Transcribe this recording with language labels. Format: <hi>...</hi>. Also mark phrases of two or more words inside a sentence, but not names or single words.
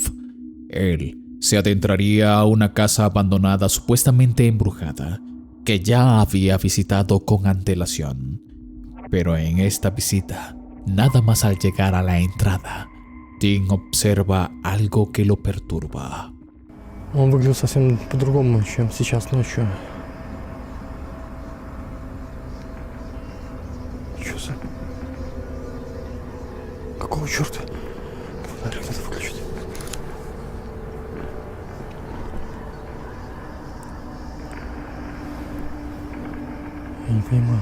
<es>Él se adentraría a una casa abandonada supuestamente embrujada que ya había visitado con antelación. Pero en esta visita, nada más al llegar a la entrada, Tim observa algo que lo perturba.</es> <ru>Он выглядел совсем по-другому, чем сейчас ночью. Чё за... Какого черта? Фонарик надо выключить. Я не понимаю.</ru>